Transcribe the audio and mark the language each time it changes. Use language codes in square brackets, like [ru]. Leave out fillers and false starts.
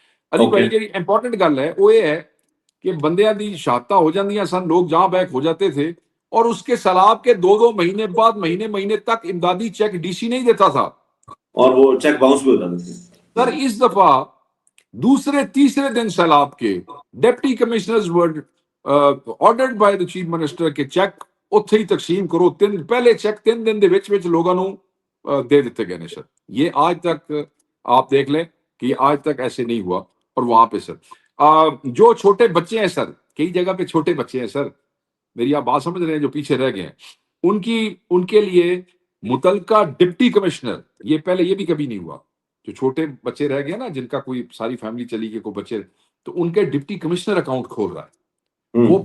[ur] علی بھائی کی امپورٹنٹ گل ہے وہ یہ ہے کہ [pa] بندیاں دی شہادتاں ہو جاندیاں سن, [ur] لوگ جاں بحق ہو جاتے تھے, اور اس کے سیلاب کے 2 مہینے بعد مہینے تک امدادی چیک ڈی سی نہیں دیتا تھا, اور وہ چیک باؤنس بھی ہو جاتے تھے. سر اس دفعہ دوسرے تیسرے دن سیلاب کے deputy commissioners [en] were ordered by the chief minister [ur] کے چیک اتھے ہی تقسیم کرو. [pa] پہلے چیک 3 دن دے وچ لوگوں نو دے دیتے گئے نے سر. [ur] یہ آج تک آپ دیکھ لیں کہ یہ آج تک ایسے نہیں ہوا. اور وہاں پہ سر جو چھوٹے بچے ہیں سر, کئی جگہ پہ چھوٹے بچے ہیں سر, میری آپ بات سمجھ رہے ہیں, جو پیچھے رہ گئے ہیں, ان کے لیے متعلقہ ڈپٹی کمشنر, یہ پہلے یہ بھی کبھی نہیں ہوا, جو چھوٹے بچے رہ گئے نا, جن کا کوئی ساری فیملی چلی گئی, کوئی بچے, تو ان کے ڈپٹی کمشنر اکاؤنٹ کھول رہا ہے.